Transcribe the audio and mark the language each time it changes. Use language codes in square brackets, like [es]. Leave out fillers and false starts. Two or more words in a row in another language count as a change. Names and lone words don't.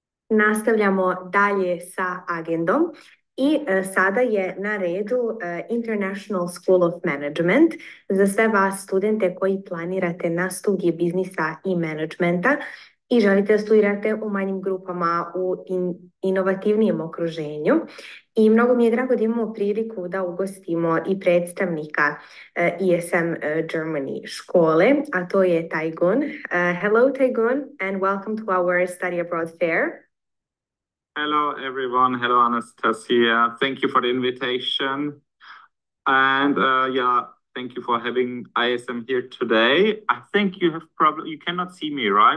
[sr] Nastavljamo dalje sa agendom i sada je na redu International School of Management za sve vas studente koji planirate na studije biznisa i menadžmenta i želite da studirate u manjim grupama u inovativnijem okruženju. I mnogo mi je drago da imamo priliku da ugostimo i predstavnika ESM Germany škole, a to je Taygun. [en] Hello Taygun and welcome to our study abroad fair. Hello, everyone. Hello, Anastasia. Thank you for the invitation. And yeah, thank you for having ISM here today. I think you cannot see me, right?